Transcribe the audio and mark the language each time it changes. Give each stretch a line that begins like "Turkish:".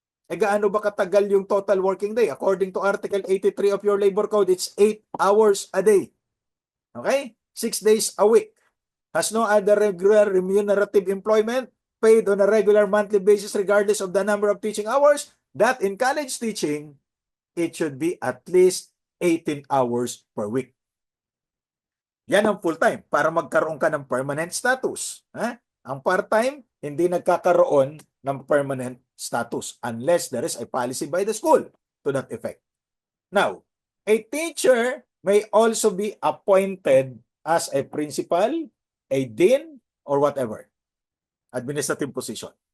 Filipino: E gaano ba katagal yung
English: total working day? According to Article 83 of your Labor Code, it's 8 hours a day. Okay? 6 days a week. Has no other regular remunerative employment, paid on a regular monthly basis regardless of the number of teaching hours, that in college teaching, it should be at least 18 hours per week.
Filipino: Yan ang full-time para magkaroon ka ng permanent status.
English: Ang part-time,
Filipino: hindi nagkakaroon ng
English: permanent status unless there is a policy by the school to that effect. Now, a teacher may also be appointed as a principal, a dean, or whatever, administrative position.